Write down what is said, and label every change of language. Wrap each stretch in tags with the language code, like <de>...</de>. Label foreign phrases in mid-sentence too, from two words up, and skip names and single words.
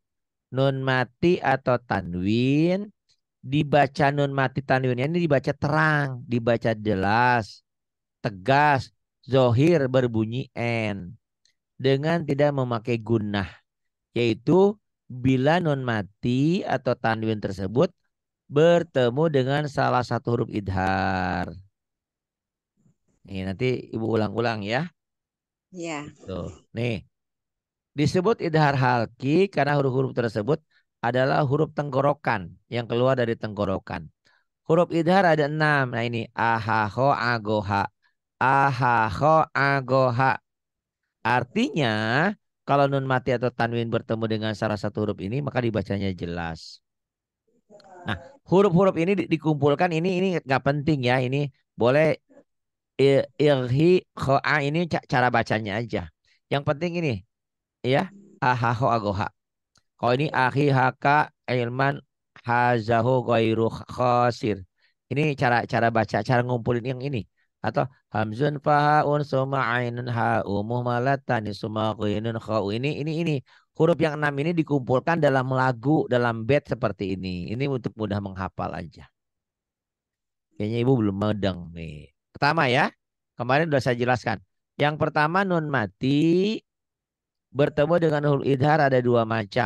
<id>Nun mati atau tanwin dibaca nun mati tanwinnya ini dibaca terang, dibaca jelas, tegas, zohir berbunyi n dengan tidak memakai gunnah, yaitu bila nun mati atau tanwin tersebut bertemu dengan salah satu huruf idhar. Nih nanti ibu ulang-ulang ya. iya, Tuh, nih disebut idhar halki karena huruf-huruf tersebut adalah huruf tenggorokan yang keluar dari tenggorokan. Huruf idhar ada 6. Nah ini ahaho agoha. Ahaho agoha. Artinya kalau nun mati atau tanwin bertemu dengan salah satu huruf ini maka dibacanya jelas. Nah huruf-huruf ini dikumpulkan ini nggak penting ya. Ini boleh irhi khoa ini cara bacanya aja. Yang penting ini ya ahaho agoha. Kalau ini</id> <ar>أخي هاك علما حازه غير خاسر.</ar> <id>Ini cara baca, cara ngumpulin yang ini.</id> <ar>Atau همز فهاء ثم عين حاء مهملتان ثم غين خاء.</ar> <id>Ini. Huruf yang 6 ini dikumpulkan dalam lagu, dalam bait seperti ini. Ini untuk mudah menghafal aja. Kayaknya ibu belum mudeng nih. Pertama ya, kemarin sudah saya jelaskan. Yang pertama nun mati bertemu dengan huruf idhar ada 2 macam.</id>